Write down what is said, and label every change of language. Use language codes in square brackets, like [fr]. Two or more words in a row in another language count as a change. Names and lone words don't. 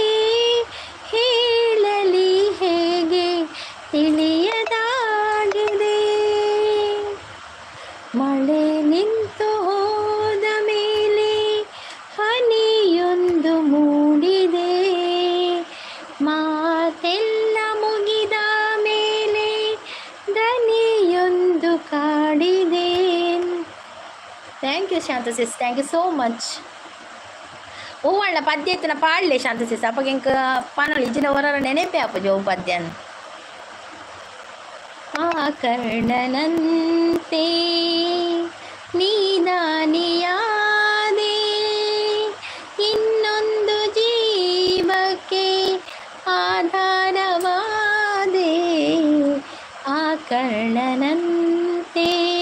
[kn] ಹೇಳಲಿ ಹೇಗೆ ತಿಳಿಯದಾಗಿದೆ, ಮಳೆ ನಿಂತು ಹೋದ ಮೇಲೆ ಹನಿಯೊಂದು ಮೂಡಿದೆ, ಮಾತೆಲ್ಲ ಮುಗಿದ ಮೇಲೆ ದನಿಯೊಂದು ಕಾಡಿದೆ. [en] Thank you Shanta sis, Thank you so much. [tcy] ಹೂವಣ್ಣ ಪದ್ಯ ಎತ್ತಿನ ಪಾಡಲೆ ಶಾಂತಸಿಸ್ ಅಪ್ಪಗೆ ಇಂಕ ಪನೊಲಿ ಇಜ್ಜಿನ ಹೊರ ನೆನೆಪೆ ಅಪ್ಪ ಜೋ ಪದ್ಯನ. [kn] ಆ ಕರ್ಣನಂತೆ ನೀದಾನಿಯಾದೆ, ಇನ್ನೊಂದು ಜೀವಕ್ಕೆ ಆಧಾರವಾದೆ, ಆ ಕರ್ಣನಂತೆ.